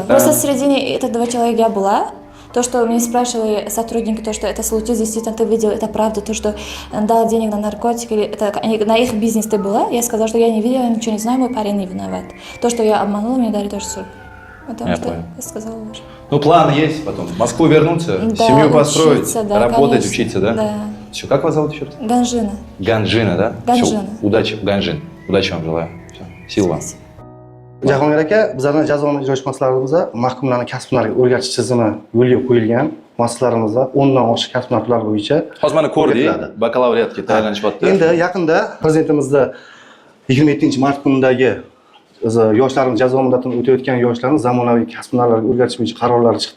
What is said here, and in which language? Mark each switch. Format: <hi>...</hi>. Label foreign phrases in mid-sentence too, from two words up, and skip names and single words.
<ru>Просто среди этих 2 человека я была. То, что мне спрашивали сотрудники, то, что это случилось, действительно, ты видел, это правда, то, что дал денег на наркотики, или это на их бизнес ты была, я сказала, что я не видела, ничего не знаю, мой парень не виноват. То, что я обманула, мне дали тоже суд. Потому Я что понял. я сказала уже. Ну, план есть потом. В Москву вернуться, Да, семью построить, учиться, да, работать, конечно. учиться, да? Да. Все, как вас зовут еще раз? Ганжина. Ганжина, да? Ганжина. Всё, удачи, Ганжин. Удачи вам желаю. Всё, сил вам.</ru> <uz>Jahongir aka, bizlarning jazoni ijro etishmaslarimizda mahkumlarni kasb hunariga o'rgatish tizimi yo'lga qo'yilgan. Muassasalarimizda 10 dan oshiq kasb hunar turlari bo'yicha Hozir mana ko'rdik, o'rgatiladi. bakalavriatga tayyorlanishyapti. Endi yaqinda prezidentimizda 27-mart kunidagi yoshlarimiz jazo muddatini o'tayotgan yoshlarni zamonaviy kasb hunarlarga o'rgatish bo'yicha qarorlari chiqdi.</uz>